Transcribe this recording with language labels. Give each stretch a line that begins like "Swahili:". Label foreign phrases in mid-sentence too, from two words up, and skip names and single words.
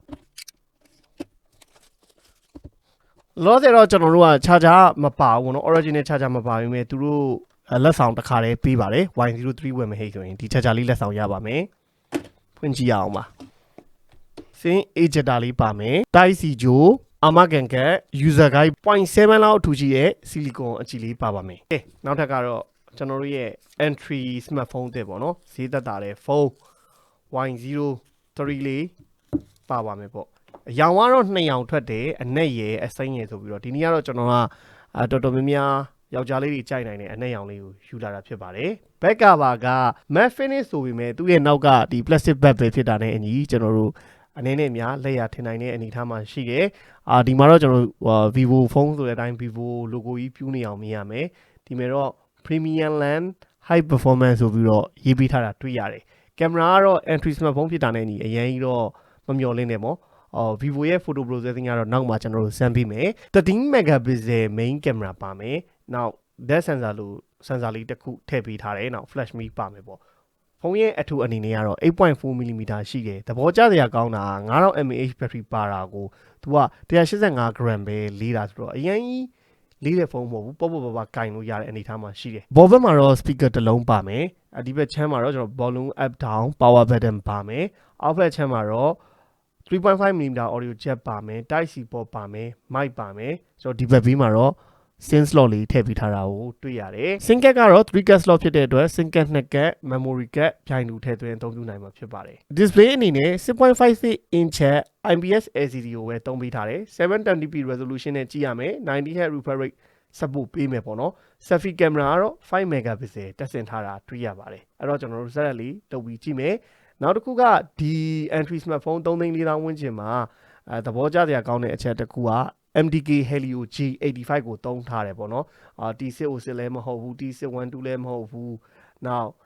Burmese: လောဆယ်တော့ကျွန်တော်တို့က charger မပါဘူးเนาะ
English: original charger
Burmese: မပါဘူးမြဲသူတို့လက်ဆောင်တစ်ခါတည်းပေးပါတယ် Y03 ဝယ်မဟိတ်ဆိုရင်ဒီ charger လေးလက်ဆောင်ရပါမယ်ဖွင့်ကြည့်ရအောင်ပါစင်း ejector လေးပါမယ် Type C ဂျိုအာမကန်က
English: user guide
Burmese: 0.7 လောက်အထူကြီးရဲ့ silicon အကြည့်လေးပါပါမယ်နောက်ထပ်ကတော့ကျွန်တော်တို့ရဲ့
English: entry smartphone
Burmese: တဲ့ပေါ့နော်ဈေးသက်သာတဲ့ဖုန်း Y03 လေးပါပါမယ်ပေါ့အရောင်ကတော့2ရောင်ထွက်တယ်အနက်ရယ်အစိမ်းရယ်ဆိုပြီးတော့ဒီနေ့ကတော့ကျွန်တော်ကတော်တော်များများယောက်ျားလေးတွေကြိုက်နိုင်တဲ့အနက်ရောင်လေးကိုယူလာတာဖြစ်ပါတယ်
English: back cover
Burmese: က
English: matte finish
Burmese: ဆိုပေမဲ့သူ့ရဲ့နောက်ကဒီ
English: plastic back
Burmese: ပဲ ဖြစ်တာနဲ့အညီကျွန်တော်တို့အနေနဲ့များလက်ရထင်နိုင်တဲ့အနေအထားမှာရှိတယ်ဒီမှာတော့ကျွန်တော်ViVO ဖုန်းဆိုတဲ့အတိုင်း ViVO logo ကြီးပြူးနေအောင်မြင်ရမယ်ဒီမှာတော့
English: premium lens high performance
Burmese: ဆိုပြီး တော့ရေးပေးထားတာတွေ့ရတယ်ကင်မရာကတော့
English: entry smartphone
Burmese: ဖြစ်တာနဲ့ညီအရင်ကြီးတော့မမျှော်လင့်နဲ့ပေါ့ViVO ရဲ့
English: photo processing
Burmese: ကတော့နောက်မှာကျွန်တော်တို့စ မ်းပေးမယ်13
English: megapixel main camera
Burmese: ပါမယ်နောက်
English: depth sensor
Burmese: လို့ sensor လေးတစ်ခုထည့်ပေးထားတယ်နောက်
English: flash me
Burmese: ပါမယ်ပေါ့ဖုန်းရဲ့အထူအနေနဲ့ကတော့ 8.4mm ရှိတယ်သဘောကျစရာကောင်းတာ9000 mAh battery ပါတာကိုသူက 185g ပဲလေးတာဆိုတော့အရင်ကြီးလေးတဲ့ဖုန်းမဟုတ်ဘူးပေါ့ကင်လို့ရတဲ့အနေအထားမှာရှိတယ်ဘောဘက်မှာတော့ speaker တစ်လုံးပါမယ်ဒီဘက်ချမ်းမှာတော့ကျွန်တော်
English: volume up down power button
Burmese: ပါမယ်အောက်ဘက်ချမ်းမှာတော့ 3.5mm
English: audio jack
Burmese: ပါမယ်
English: Type C port
Burmese: ပါမယ် mic ပါမယ်ဆိုတော့ဒီဘက်ဘေးမှာတော့
English: SIM slot
Burmese: လေးထည့်ပေးထားတာကိုတွေ့ရတယ်
English: SIM card
Burmese: ကတော့ 3
English: card slot
Burmese: ဖြစ်တဲ့အတွက်
English: SIM card 2 card memory card
Burmese: ပြိုင်တူထည့်သွင်းအသုံးပြုနိုင်မှာဖြစ်ပါတယ် display အနေနဲ့ 6.56
English: inch IPS LCD
Burmese: ကိုပဲသုံးပေးထားတယ်
English: 720p resolution
Burmese: နဲ့ကြည့်ရမယ်
English: 90Hz refresh rate support
Burmese: ပေးမယ်ပေါ့နော်
English: selfie camera
Burmese: ကတော့5 megapixel တက်ဆင်ထားတာတွေ့ရပါတယ်အဲ့တော့ကျွန်တော်တို့စက်လေးလုပ်ပြီးကြည့်မယ်နောက်တစ်ခုကဒီ
English: entry smartphone
Burmese: 3,400,000 ဝန်းကျင်မှာသဘောကျစရာကောင်းတဲ့အချက်တစ်ခုကMDK Helio G85 ကိုသုံးထားတယ်ပေါ့နော်T606 လည်းမဟုတ်ဘူး T612 လည်းမဟုတ်ဘူးနောက်